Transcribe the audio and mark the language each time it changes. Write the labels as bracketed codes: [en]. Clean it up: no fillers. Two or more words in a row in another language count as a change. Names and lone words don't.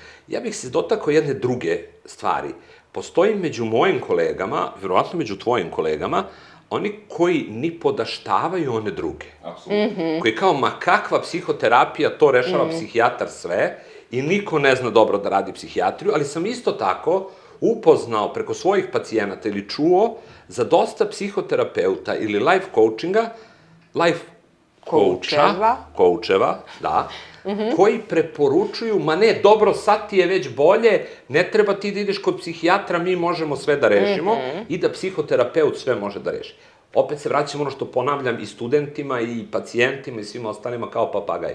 [sr] Ja bih se dotakao jedne druge stvari. Postoji među mojim kolegama, verovatno među tvojim kolegama, oni koji ni podaštavaju one druge. Apsolutno. Koji kao, ma kakva psihoterapija, to rešava psihijatar sve i niko ne zna dobro da radi psihijatriju, ali sam isto tako upoznao preko svojih pacijenata ili čuo za dosta psihoterapeuta ili [en] life coachinga, life coacheva, [sr] da, koji preporučuju, ma ne, dobro, sad ti je već bolje, ne treba ti da ideš kod psihijatra, mi možemo sve da rešimo i da psihoterapeut sve može da reši. Opet se vraćamo ono što ponavljam i studentima i pacijentima i svima ostalima kao papagaj.